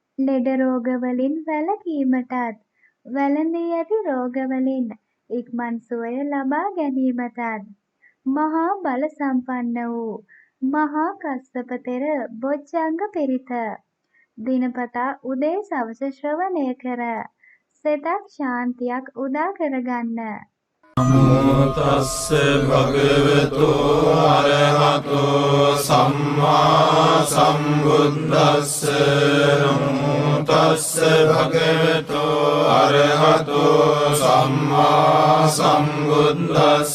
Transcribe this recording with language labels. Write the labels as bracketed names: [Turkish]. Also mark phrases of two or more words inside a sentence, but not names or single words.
[Sinhala] ලෙඩ රෝගවලින් වැළකීමටත් වැළඳී ඇති රෝගවලින් ඉක්මන් සුවය ලබා ගැනීමටත් මහා බල සම්පන්න වූ මහා කස්සප තෙර බොජ්ජංග පිරිත දිනපතා උදේ සවස ශ්‍රවණය කර සිතක් ශාන්තියක් උදා කරගන්න. [Pali] නමෝ තස්ස භගවතු අරහතෝ සම්මා සම්බුද්දස්ස. නමෝ තස්ස භගවතු අරහතෝ සම්මා සම්බුද්දස්ස.